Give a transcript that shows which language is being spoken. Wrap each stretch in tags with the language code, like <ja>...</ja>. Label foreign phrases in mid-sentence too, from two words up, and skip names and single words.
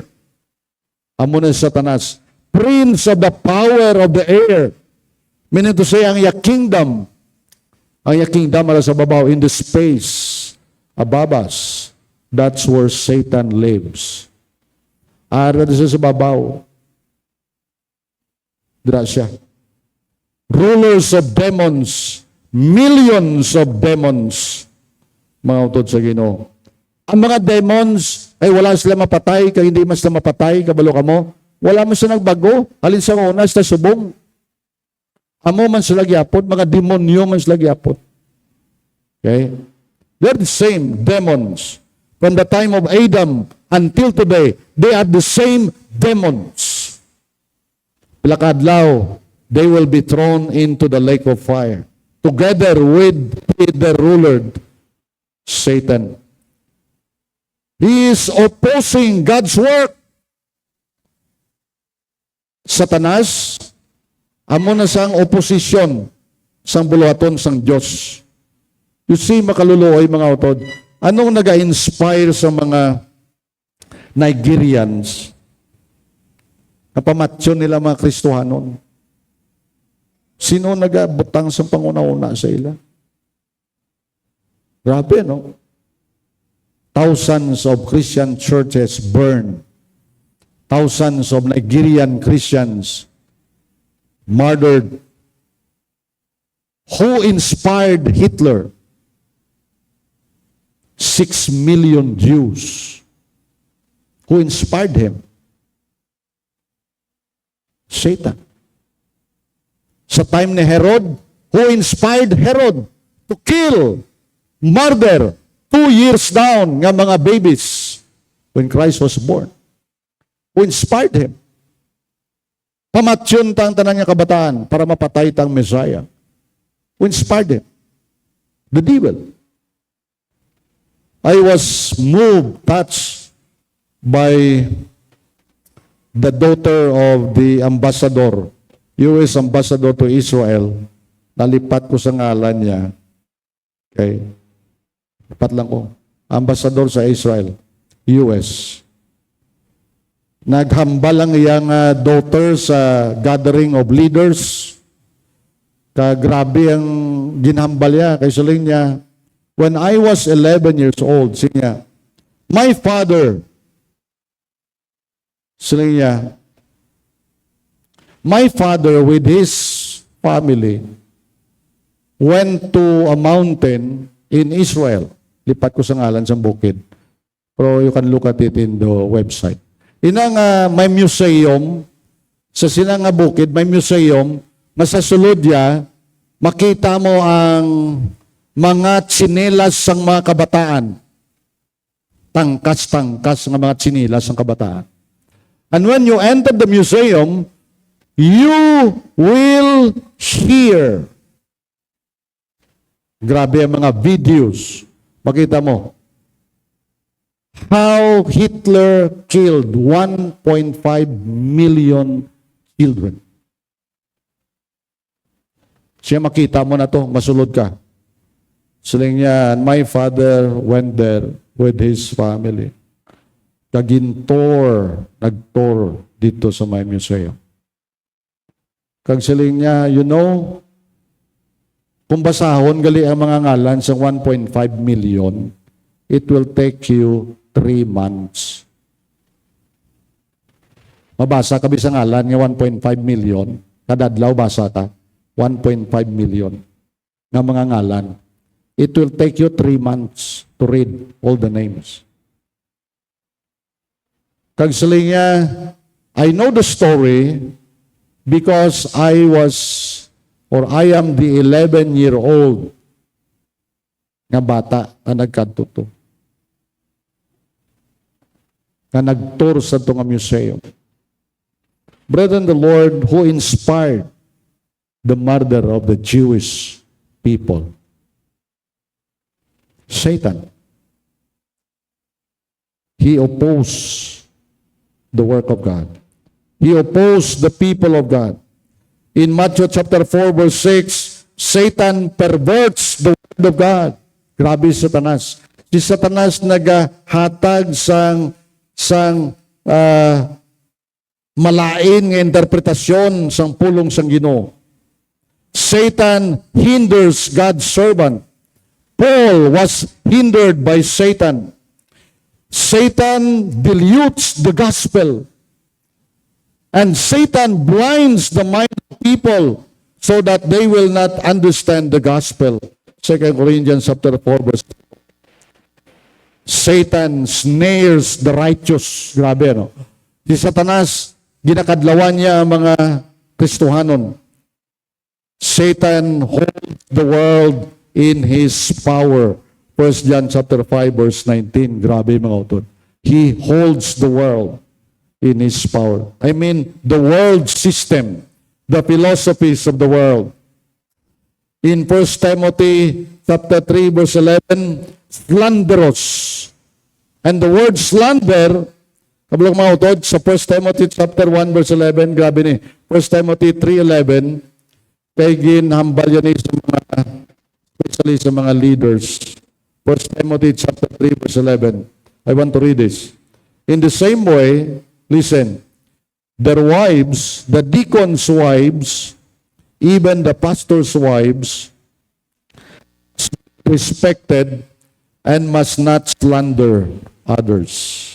<hil>Amo na Satanas.</hil> <en>Prince of the power of the air. Meaning to say,</en> <hil>ang iya kingdom ala sa babaw,</hil> <en>in the space above us. That's where Satan lives.</en> <hil>Ara siya sa babaw. Dira siya.</hil> <en>Rulers of demons, millions of demons,</en> <hil>mga utod sa Ginoo. Ang mga demons, ay wala sila mapatay,</hil> <tl>kaya hindi</tl> <hil>mas na mapatay, kabalo ka mo. Wala man sila nagbago, halin sa una, sa subong. Amo man sila gyapon, mga demonyo man sila gyapon.</hil> <en>Okay? They're the same demons. From the time of Adam until today, they are the same demons. Pilakadlaw, they will be thrown into the lake of fire together with the ruler, Satan. He is opposing God's work.</en> <hil>Satanas, amo na sang oposisyon sang buluhaton sang Diyos.</hil> <en>You see,</en> <hil>makaluluoy mga utod, anong naga-inspire sa mga Nigerians? Napamatyon nila mga Kristohanon. Sino nagabutang sa panguna-una sa ila? Grabe, no?</hil> <en>Thousands of Christian churches burned. Thousands of Nigerian Christians murdered. Who inspired Hitler? 6 million Jews. Who inspired him? Satan.</en> <hil>Sa time ni</hil> <en>Herod, who inspired Herod to kill, murder, 2 years down</en> <hil>nga mga</hil> <en>babies when Christ was born? Who inspired him?</en> <hil>Pamatyon tang tanan nga kabataan para mapatay tang Messiah.</hil> <en>Who inspired him? The devil. I was moved, touched by the daughter of the ambassador, U.S. ambassador to Israel.</en> <hil>Nalipat ko sa ngalan niya. Okay. Lipat lang ko. Ambassador sa Israel, U.S. naghambal ang iyang daughter sa</hil> <en>gathering of leaders.</en> <hil>Grabe ang ginhambal niya. Kay saling niya,</hil> <en>when I was 11 years old, siya, my father,</en> <hil>saling niya,</hil> <en>my father with his family went to a mountain in Israel.</en> <hil>Lipat ko sa ngalan sa bukid.</hil> <en>Pero you can look at it in the website.</en> <hil>Inang may museum, sa sinang bukid, may museum, na sa sulod niya, makita mo ang mga tsinelas</hil> <tl>ng mga</tl> <hil>kabataan. Tangkas-tangkas</hil> <tl>ng mga</tl> <hil>tsinelas ng kabataan.</hil> <en>And when you enter the museum, you will hear.</en> <hil>Grabe ang mga videos. Makita mo.</hil> <en>How Hitler killed 1.5 million children.</en> <hil>Siya makita mo na to, masulod ka. Saling niya,</hil> <en>my father went there with his family.</en> <hil>Nagtour dito sa</hil> <en>my museum.</en> <hil>Kag saling niya,</hil> <en>you know,</en> <hil>kung basahon gali ang mga ngalan sa 1.5 million,</hil> <en>it will take you 3 months.</en> <hil>Mabasa ka bisang ngalan nga 1.5 million, kadadlaw basa ka, 1.5 million nga mga ngalan.</hil> <en>It will take you 3 months to read all the names.</en> <hil>Kag saling niya,</hil> <en>I know the story because I am the 11-year-old</en> <hil>nga bata na nagkadto to. Na nagtour sa itong museum.</hil> <en>Brethren, the Lord who inspired the murder of the Jewish people. Satan. He opposed the work of God. He opposed the people of God. In Matthew chapter 4 verse 6, Satan perverts the word of God.</en> <hil>Grabe Satanas. Si Satanas nagahatag sang malain nga interpretasyon sang pulong sang Ginoo.</hil> <en>Satan hinders God's servant. Paul was hindered by Satan. Satan dilutes the gospel. And Satan blinds the mind of people so that they will not understand the gospel. 2 Corinthians chapter 4 verse. Satan snares the righteous.</en> <hil>Grabe, no? Si Satanas, ginakadlawan niya ang mga Kristohanon.</hil> <en>Satan holds the world in his power. 1 John chapter 5 verse 19.</en> <hil>Grabe mga utod.</hil> <en>He holds the world in his power. I mean, the world system, the philosophies of the world. In 1 Timothy chapter 3 verse 11, slanderous. And the word slander,</en> <hil>kabilang mga utod, sa</hil> <en>1 Timothy chapter 1 verse 11,</en> <hil>grabe ni, 1 Timothy 3:11, kay ginhambal yan sa mga, especially sa mga leaders.</hil> <en>1 Timothy chapter 3 verse 11. I want to read this. In the same way, listen, their wives, the deacons' wives, even the pastors' wives, respected and must not slander others.</en>